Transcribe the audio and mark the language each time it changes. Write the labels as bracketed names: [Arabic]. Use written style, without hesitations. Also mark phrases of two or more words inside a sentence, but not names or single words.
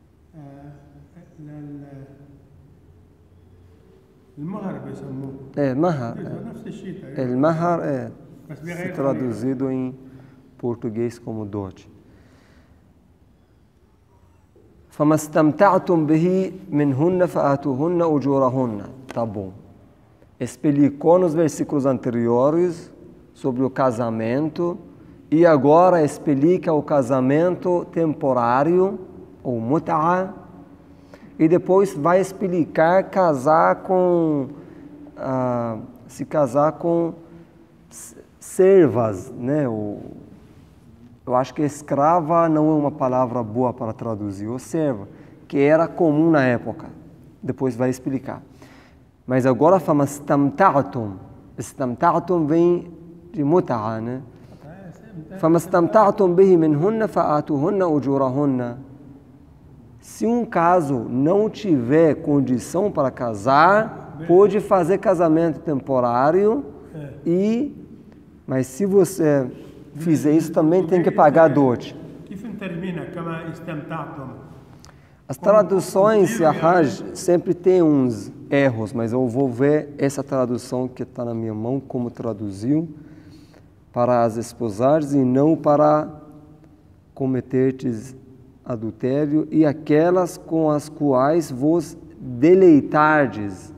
[Arabic] المهر بيسموه. mahar. نفس الشيء [Portuguese] El mahar é [Arabic] بس بغير [Portuguese] traduzido em português como dote. [Arabic] فما استمتعتم به منهن فآتوهن أجورهن. [Portuguese] Tá bom. Explicou nos versículos anteriores sobre o casamento e agora explica o casamento temporário, ou mut'a, e depois vai explicar se casar com servas, né? Eu acho que escrava não é uma palavra boa para traduzir, ou serva, que era comum na época. Depois vai explicar. Mas agora fala istamta'tum. Istamta'tum vem de mut'a, né? [Arabic] فما استمتعتم به منهن فآتوهن أجورهن. [Portuguese] Se um caso não tiver condição para casar, pode fazer casamento temporário, mas se você fizer isso também tem que pagar dote. As traduções sempre tem uns erros, mas eu vou ver essa tradução que está na minha mão, como traduziu, para as esposares e não para cometerdes adultério e aquelas com as quais vos deleitardes.